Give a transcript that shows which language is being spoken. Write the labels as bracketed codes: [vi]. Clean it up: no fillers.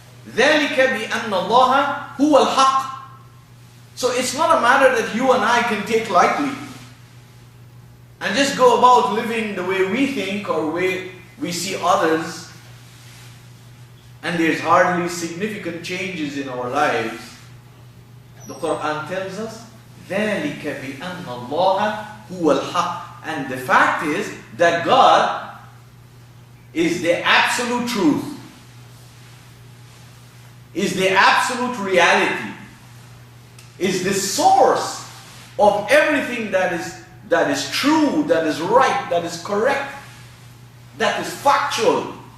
[ar] ذَلِكَ بِأَنَّ اللَّهَ هُوَ الْحَقِّ. [en] So it's not a matter that you and I can take lightly and just go about living the way we think or way we see others, and there's hardly significant changes in our lives. The Qur'an tells us ذَلِكَ بِأَنَّ اللَّهَ هُوَ الْحَقِّ. And the fact is that God is the absolute truth, is the absolute reality, is the source of everything that is true, that is right, that is correct, that is factual.